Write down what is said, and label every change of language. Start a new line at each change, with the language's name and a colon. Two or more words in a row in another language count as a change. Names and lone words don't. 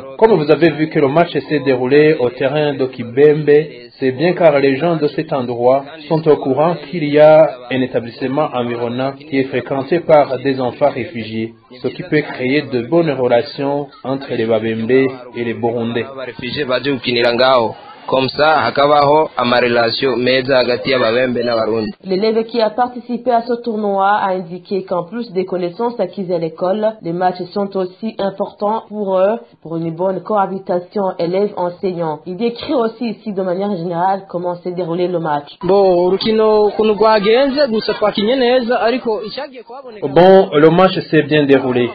French: Comme vous avez vu que le match s'est déroulé au terrain de Kibembe, c'est bien car les gens de cet endroit sont au courant qu'il y a un établissement environnant qui est fréquenté par des enfants réfugiés, ce qui peut créer de bonnes relations entre les Babembe et les Burundais. Comme ça,
Rundi: hakabaho amarelation meza hagati y'ababembe n'abarundi.
French: L'élève qui a participé à ce tournoi a indiqué qu'en plus des connaissances acquises à l'école, les matchs sont aussi importants pour eux, pour une bonne cohabitation élèves-enseignants. Il décrit aussi ici de manière générale comment s'est déroulé le match. Bon, le match s'est bien déroulé.